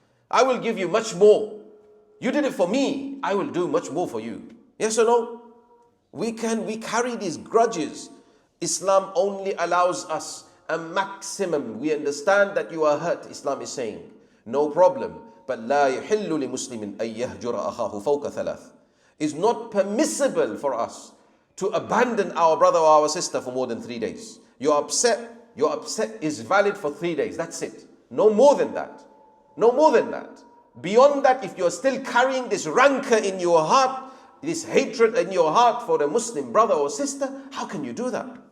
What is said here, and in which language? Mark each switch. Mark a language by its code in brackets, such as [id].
[en] I will give you much more. You did it for me. I will do much more for you. Yes or no? We carry these grudges. Islam only allows us a maximum. We understand that you are hurt. Islam is saying, no problem. [ar] But لا يحل لمسلم أن يهجر أخاه فوق ثلاث. [en] It's not permissible for us to abandon our brother or our sister for more than 3 days. You're upset. Your upset is valid for 3 days. That's it. No more than that. No more than that. Beyond that, if you're still carrying this rancor in your heart, this hatred in your heart for a Muslim brother or sister, how can you do that?